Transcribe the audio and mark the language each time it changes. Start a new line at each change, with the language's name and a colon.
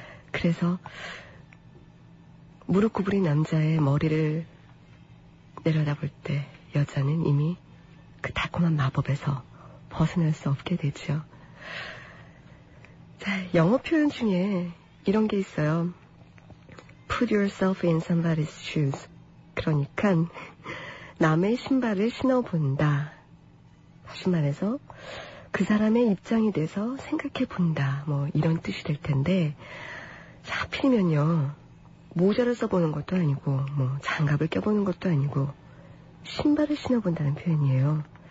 Korean: 그래서 무릎 구부린 남자의 머리를 내려다볼 때 여자는 이미 그 달콤한 마법에서 벗어날 수 없게 되죠. 자, 영어 표현 중에 이런 게 있어요.
English: Put yourself in somebody's shoes.
Korean: 그러니까 남의 신발을 신어본다. 다시 말해서 그 사람의 입장이 돼서 생각해본다. 뭐 이런 뜻이 될 텐데 하필이면요. 모자를 써보는 것도 아니고 뭐 장갑을 껴보는 것도 아니고 신발을 신어본다는 표현이에요.